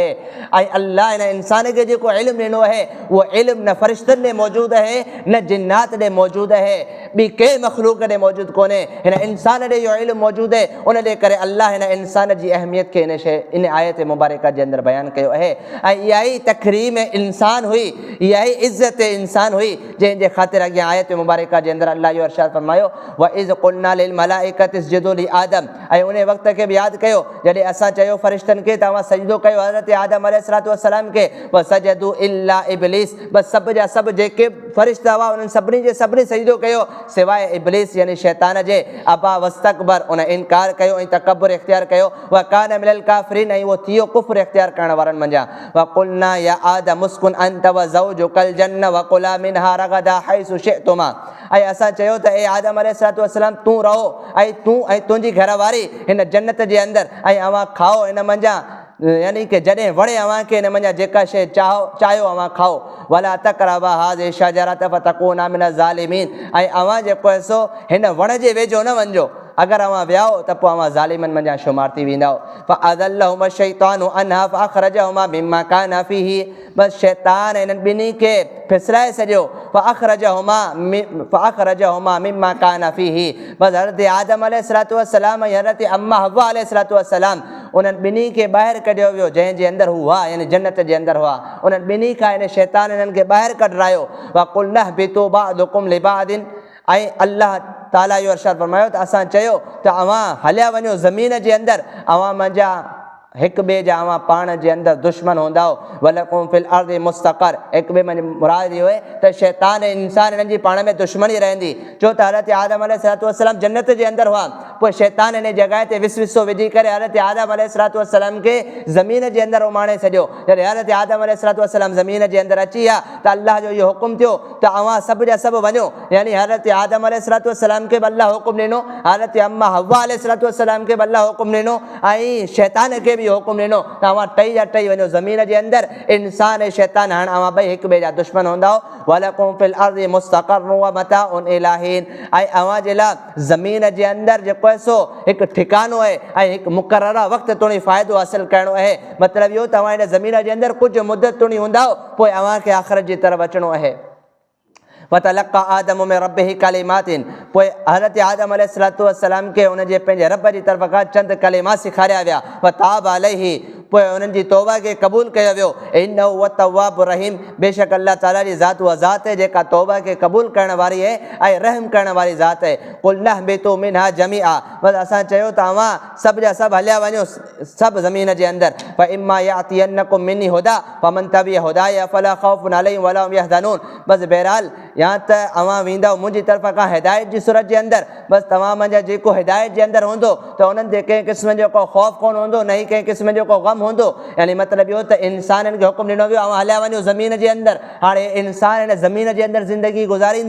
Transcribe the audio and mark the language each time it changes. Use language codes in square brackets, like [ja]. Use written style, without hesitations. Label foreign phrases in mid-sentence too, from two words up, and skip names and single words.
[sd] ऐं अल्लाह हिन इंसान खे जेको इल्मु ॾिनो आहे उहो इल्मु न फ़रिश्तनि ॾे मौजूदु आहे न जिन्नात ॾे मौजूदु आहे, ॿी कंहिं मख़लूक़ ॾे मौजूदु कोन्हे, हिन इंसान ॾे इल्मु मौजूदु आहे। उन जे करे अल्लाह हिन इंसान जी अहमियत खे इन आयत मुबारका जे अंदरि बयानु कयो आहे ऐं इहा ई तकरीम इंसान हुई, इहा ई इज़त इंसान हुई जंहिंजे ख़ातिर अॻियां आयत मुबारका जे अंदरि अल्लाह इहो इरशाद फरमायो [ar] وإذ قلنا للملائكة اسجدوا لآدم [sd] ऐं उन वक़्त खे बि यादि कयो जॾहिं असां चयो फ़रिश्तनि खे तव्हां सजदो कयो हज़रत आदम अलैहिस्सलाम खे [ar] وسجدوا إلا إبليس [sd] बस सभु जा सभु जेके फ़रिश्ता हुआ उन्हनि सभिनी जे सभिनी सजदो कयो सवाइ इब्लीस यानी शैतान जे [ar] أبى واستكبر [sd] उन इनकार कयो ऐं तकब्बुर इख्तियार कयो [ar] وكان من الكافرين [sd] ऐं उहो थियो कुफ़्र इख्तियार करण वारनि मंझां [ar] وقلنا يا آدم اسكن أنت وزوجك الجنة وكلا منها رغدا حيث شئتما [sd] ऐं असां चयो त ए आदम अलैहिस्सलाम तूं रहो ऐं तूं ऐं तुंहिंजी घरवारी हिन जन्नत जे अंदरि ऐं अव्हां खाओ हिन मंझां यानी कि जॾहिं वणे अव्हांखे हिन मंझां जेका शइ चाहियो अव्हां खाओ [ar] ولا تقربا هذه الشجرة فتكونا من الظالمين [sd] ऐं अव्हां जेको आहे सो हिन वण जे वेझो न वञिजो, अगर अव्हां वियाओ त पोइ अव्हां ज़ालिमनि मंझां शुमार थी वेंदा। [ar] فأزلهما الشيطان عنها فأخرجهما مما كانا فيه [sd] बस शैतान इन्हनि ॿिन्ही खे फिसलाए छॾियो [ar] فأخرجهما مما كانا فيه [sd] बस हज़रत आदम अलैहिस्सलाम ऐं हज़रत अम्मा हव्वा अलैहिस्सलाम उन्हनि ॿिन्ही खे ॿाहिरि कढियो वियो जंहिंजे अंदरि हू हुआ यानी जन्नत जे अंदरि हुआ। उन्हनि ॿिन्ही खां हिन शैतान इन्हनि खे ॿाहिरि कढायो [ar] وقلنا اهبطوا بعضكم لبعض [sd] ऐं अल्लाह ताला इहो इरशाद फरमायो त असां चयो त अव्हां हलिया वञो ज़मीन जे अंदरि अव्हां मुंहिंजा हिक ॿिए जा अव्हां पाण जे अंदरि दुश्मन हूंदा [ar] ولكم في الأرض مستقر [sd] हिक ॿिए में मुराद इहो आहे त शैतान ऐं इंसान हिननि जी पाण में दुश्मनी रहंदी छो त हज़रत आदम अलैहिस्सलाम जन्नत जे अंदरि हुआ पोइ शैतान हिन जॻह ते विसविसो विझी करे हज़रत आदम अलैहिस्सलाम खे ज़मीन जे अंदरि उमाणे छॾियो। जॾहिं हज़रत आदम अलैहिस्सलाम ज़मीन जे अंदरि अची विया त अल्लाह जो इहो हुकुम थियो त अव्हां सभु जा सभु वञो यानी हज़रत आदम अलैहिस्सलाम खे बि अल्लाह हुकुम ॾिनो, हज़रत अम्मा हव्वा अलैहिस्सलाम खे बि अल्लाह हुकुम ॾिनो ऐं शैतान खे बि हुकुम ॾिनो त अव्हां टई जा टई वञो ज़मीन जे अंदरि इंसान ऐं शैतान हाणे अव्हां ॿई हिक ॿिए जा दुश्मन हूंदा [ar] ولكم في الأرض مستقر ومتاع إلى حين [sd] ऐं अव्हां जे लाइ ज़मीन जे अंदरि जेको आहे सो हिकु ठिकानो आहे ऐं हिकु मुक़ररा वक़्तु तुणी फ़ाइदो हासिलु करिणो आहे। मतिलबु इहो तव्हां हिन ज़मीन जे अंदरि कुझु मुदत तुणी हूंदा पोइ अव्हांखे आख़िरत जी तरफ़ अचिणो आहे। [ar] فتلقى آدم من ربه كلمات [sd] पोइ हज़रत आदम अलैहिस्सलाम खे उनजे पंहिंजे रब जी तरफ़ खां चंद कलिमात सेखारिया विया [ar] فتاب عليه [sd] पोइ उन्हनि जी तौबा खे क़बूल कयो वियो [ar] إنه هو التواب الرحيم [sd] बेशक अल्लाह ताला जी ज़ात उहा ज़ात आहे जेका तौबा खे क़बूल करण वारी आहे ऐं रहम करण वारी ज़ात आहे। [ar] قلنا اهبطوا منها جميعا [sd] बसि असां चयो त अव्हां सभु जा सभु हलिया वञो सभु ज़मीन जे अंदरि [ar] فإما يأتينكم مني هدى فمن تبع هداي فلا خوف عليهم ولا هم يحزنون [sd] बसि बहरहाल या त अव्हां वेंदव मुंहिंजी तरफ़ खां हिदायत जी सूरत जे अंदरि बसि तव्हां मुंहिंजा जेको हिदायत जे अंदरि हूंदो त उन्हनि ते कंहिं क़िस्म जो को ख़ौफ़ कोन हूंदो न ई कंहिं क़िस्म जो को गम हूंदो। यानी मतिलबु इहो त इंसाननि खे हुकुम ॾिनो वियो अव्हां हलिया वञो ज़मीन जे अंदरि हाणे इंसान हिन ज़मीन जे अंदरि ज़िंदगी गुज़ारींदा।